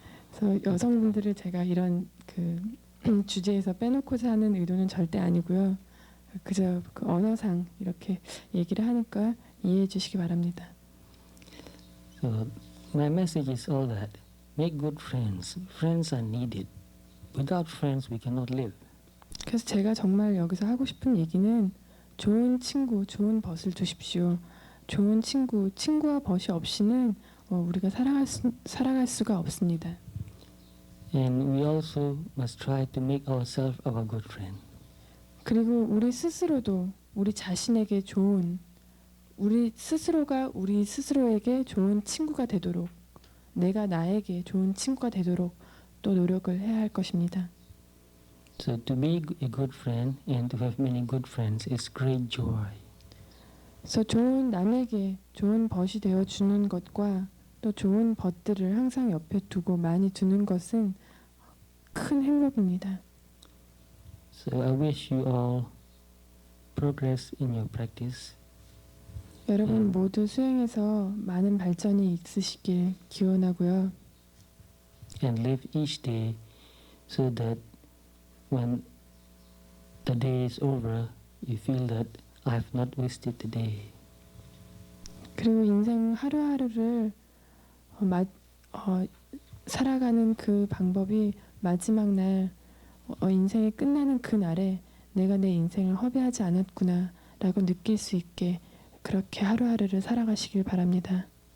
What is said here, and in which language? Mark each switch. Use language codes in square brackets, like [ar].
[ko] 그래서 여성분들을 제가 이런 그 주제에서 빼놓고자 하는 의도는 절대 아니고요. 그저 그 언어상 이렇게 얘기를 하니까 이해해 주시기 바랍니다. [en] So my message is all that. Make good friends. Friends are needed. Without friends, we cannot live. [ko] 그래서 제가 정말 여기서 하고 싶은 얘기는 좋은 친구, 좋은 벗을 두십시오. 좋은 친구, 친구와 벗이 없이는 우리가 살아갈 수가 없습니다. [en] And we also must try to make ourselves our good friend. [ko] 그리고 우리 스스로도 우리 자신에게 우리 스스로가 우리 스스로에게 좋은 친구가 되도록, 내가 나에게 좋은 친구가 되도록 또 노력을 해야 할 것입니다. [en] So to be a good friend and to have many good friends is great joy. [ko] 그래서 남에게 좋은 벗이 되어 주는 것과 또 좋은 벗들을 항상 옆에 두고 많이 두는 것은 큰 행복입니다. [en] So I wish you all progress in your practice. [ko] 여러분 모두 수행에서 많은 발전이 있으시길 기원하고요. [en] And live each day so that when the day is over, you feel that I have not wasted the day. [ko] 그리고 인생 하루하루를 살아가는 그 방법이 마지막 날 인생이 끝나는 그 날에 내가 내 인생을 허비하지 않았구나 라고 느낄 수 있게 그렇게 하루하루를 살아가시길 바랍니다.